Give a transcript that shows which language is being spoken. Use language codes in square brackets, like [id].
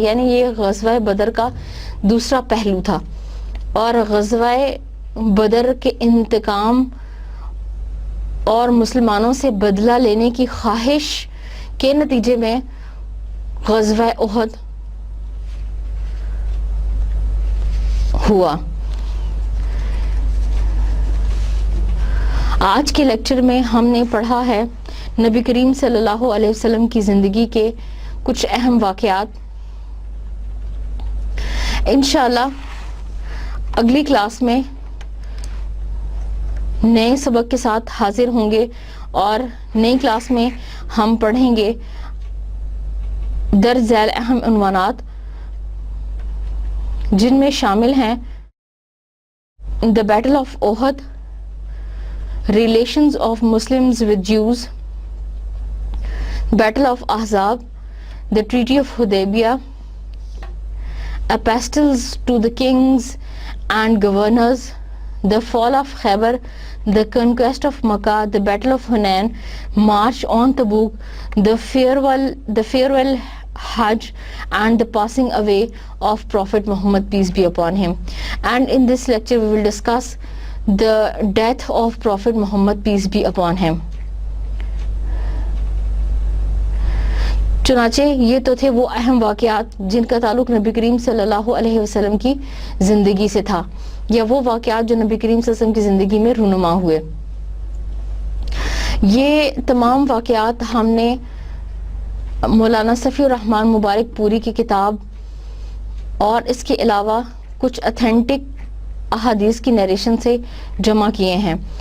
[ur] یعنی یہ غزوہ بدر کا دوسرا پہلو تھا، اور غزوہ بدر کے انتقام اور مسلمانوں سے بدلہ لینے کی خواہش کے نتیجے میں غزوہ احد ہوا. آج کے لیکچر میں ہم نے پڑھا ہے نبی کریم صلی اللہ علیہ وسلم کی زندگی کے کچھ اہم واقعات. انشاءاللہ اگلی کلاس میں نئے سبق کے ساتھ حاضر ہوں گے اور نئی کلاس میں ہم پڑھیں گے درج ذیل اہم عنوانات، جن میں شامل ہیں [en] The Battle of Uhud, Relations of Muslims with Jews, Battle of Ahzab, the Treaty of Hudaybiyah, Epistles to the kings and governors, the fall of Khaybar, the conquest of Makkah, the Battle of Hunain, March on Tabuk, the farewell Hajj, and the passing away of Prophet Muhammad, peace be upon him. And in this lecture we will discuss the death of Prophet Muhammad, peace be upon him. [ur] چنانچہ یہ تو تھے وہ اہم واقعات جن کا تعلق نبی کریم صلی اللہ علیہ وسلم کی زندگی سے تھا، یا وہ واقعات جو نبی کریم صلی اللہ علیہ وسلم کی زندگی میں رونما ہوئے. یہ تمام واقعات ہم نے مولانا صفی الرحمن مبارک پوری کی کتاب اور اس کے علاوہ کچھ اتھینٹک احادیث کی نیریشن سے جمع کیے ہیں.